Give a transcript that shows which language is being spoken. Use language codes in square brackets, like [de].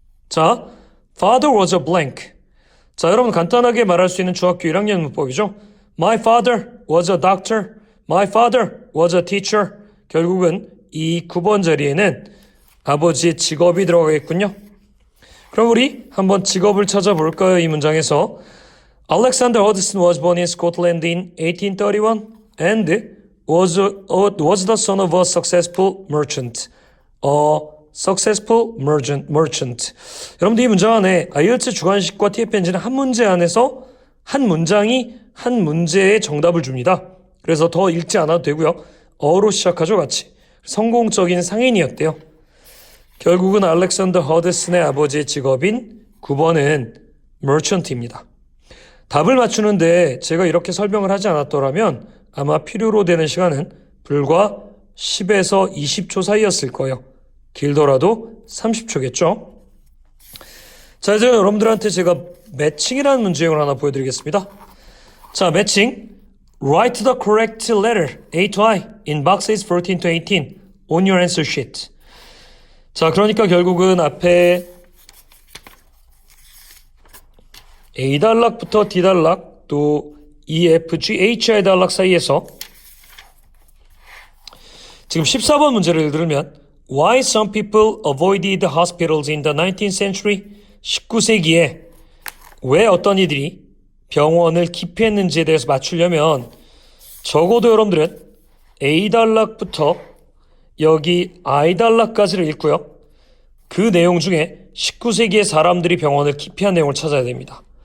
[en] 자, father was a blank. [ko] 자, 여러분 간단하게 말할 수 있는 중학교 1학년 문법이죠. [en] My father was a doctor. My father was a teacher. [ko] 결국은 이 9번 자리에는 아버지의 직업이 들어가겠군요. 그럼 우리 한번 직업을 찾아볼까요? 이 문장에서 [en] Alexander Hudson was born in Scotland in 1831 and was the son of a successful merchant. A successful merchant. [ko] 여러분들 이 문장 안에 IELTS 주관식과 TFNG는 한 문제 안에서 한 문장이 한 문제의 정답을 줍니다. 그래서 더 읽지 않아도 되고요. 어로 시작하죠, 같이. 성공적인 상인이었대요. 결국은 알렉산더 허드슨의 아버지의 직업인 9번은 merchant입니다. 답을 맞추는데 제가 이렇게 설명을 하지 않았더라면 아마 필요로 되는 시간은 불과 10에서 20초 사이였을 거예요. 길더라도 30초겠죠. 자, 이제 여러분들한테 제가 매칭이라는 문제형을 하나 보여드리겠습니다. 자, 매칭. [en] Write the correct letter A to I in boxes 14 to 18 on your answer sheet. [ko] 자, 그러니까 결국은 앞에 A 단락부터 D 단락 또 E, F, G, H, I 단락 사이에서 지금 14번 문제를 들으면 [en] Why some people avoided hospitals in the 19th century? [ko] 19세기에 왜 어떤 이들이 병원을 기피했는지에 대해서 맞추려면 적어도 여러분들은 A 단락부터 여기 I 단락까지를 읽고요. 그 내용 중에 19세기의 사람들이 병원을 기피한 내용을 찾아야 됩니다.